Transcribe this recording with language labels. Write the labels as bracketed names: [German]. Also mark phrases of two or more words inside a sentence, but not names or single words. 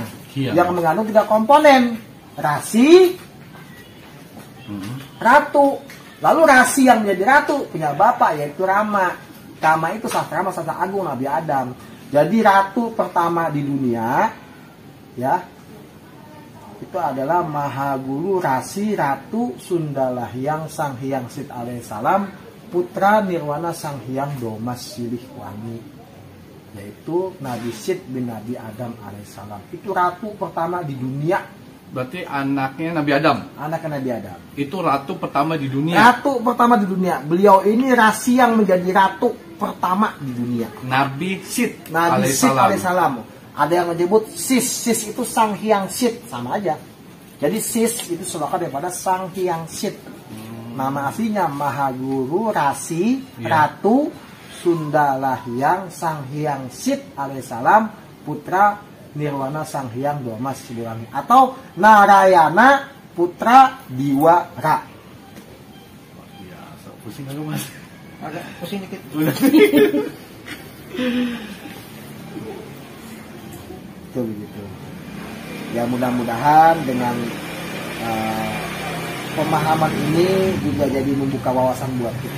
[Indonesian] Yang mengandung 3 komponen, Rasi, Ratu. Lalu Rasi yang menjadi ratu punya bapak yaitu Rama. Rama itu sastrama sastra agung Nabi Adam. Jadi ratu pertama di dunia, ya, itu adalah Mahaguru Rasi Ratu Sundala Hyang Sang Hyang Sit alaihissalam, putra Nirwana Sang Hyang Domas Silih Wangi, yaitu Nabi Sid bin Nabi Adam alaihissalam. Itu ratu pertama di dunia. Berarti anaknya Nabi Adam. Anaknya Nabi Adam. Itu ratu pertama di dunia. Ratu pertama di dunia. Beliau ini Rasi yang menjadi ratu pertama di dunia. Nabi Sid Nabi Sid alaihissalam. Ada yang menyebut Sis itu Sang Hyang Sid, sama aja. Jadi Sis itu selokan daripada Sang Hyang Sid. Nama aslinya Mahaguru Rasi Ratu Sundala Hyang Sang Hyang Sid alaihissalam, putra Nirwana Sang Hyang Domas Siliwangi, atau Narayana putra Diwara. Ya, pusing aku Mas. Agak pusing dikit. Itu begitu. Ya mudah-mudahan dengan pemahaman ini juga jadi membuka wawasan buat kita.